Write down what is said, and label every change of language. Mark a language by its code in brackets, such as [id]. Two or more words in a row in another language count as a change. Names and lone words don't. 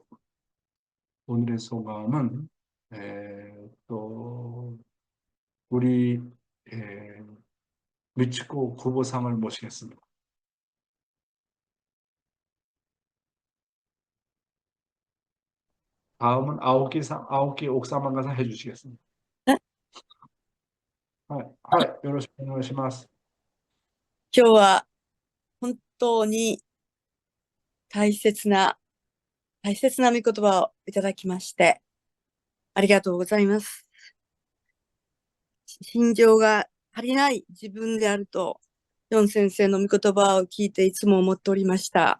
[ko] 오늘의 소감은 또 우리 미치코 구보상을 모시겠습니다. 다음은 아오키 옥사만가상 해주시겠습니다. [ja] はい、はい、よろしくお願いします。今日は本当に大切な御言葉をいただきまして、ありがとうございます。心情が足りない自分であると、ヨン先生の御言葉を聞いていつも思っておりました。